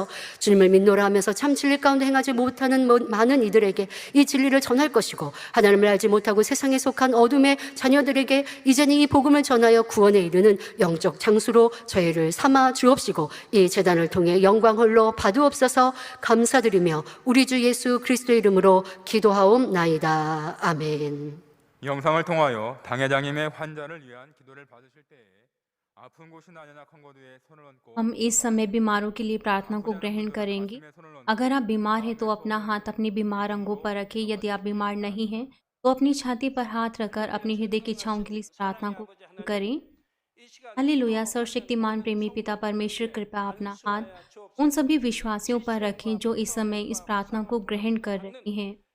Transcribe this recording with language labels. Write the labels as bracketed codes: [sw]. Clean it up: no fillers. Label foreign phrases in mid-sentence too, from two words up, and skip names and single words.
[ko] 주님을 믿노라 하면서 참 진리 가운데 행하지 못하는 많은 이들에게 이 진리를 전할 것이고 하나님을 알지 못하고 세상에 속한 어둠의 자녀들에게 이제는 이 복음을 전하여 구원에 이르는 영적 장수로 저희를 삼아 주옵시고 이 제단을 통해 영광 홀로 받으옵소서. 감사드리며 우리 주 예수 그리스도의 이름으로 기도하옵나이다. 아멘. 영상을 통하여 당회장님의 환자를 위한 기도를 받으실 때에 아픈 곳이 나냐나 컨거드에 손을 얹고 [hi] हम इस समय बीमारों के लिए प्रार्थना को ग्रहण करेंगे। अगर आप बीमार हैं तो अपना हाथ अपने बीमार अंगों पर रखें। यदि आप बीमार नहीं हैं तो अपनी छाती पर हाथ रखकर अपनी हृदय की इच्छाओं के लिए इस प्रार्थना को करें। हालेलुया। सर्वशक्तिमान प्रेमी पिता परमेश्वर, कृपया अपना हाथ उन सभी विश्वासियों पर रखें जो इस समय इस प्रार्थना को ग्रहण कर रहे हैं।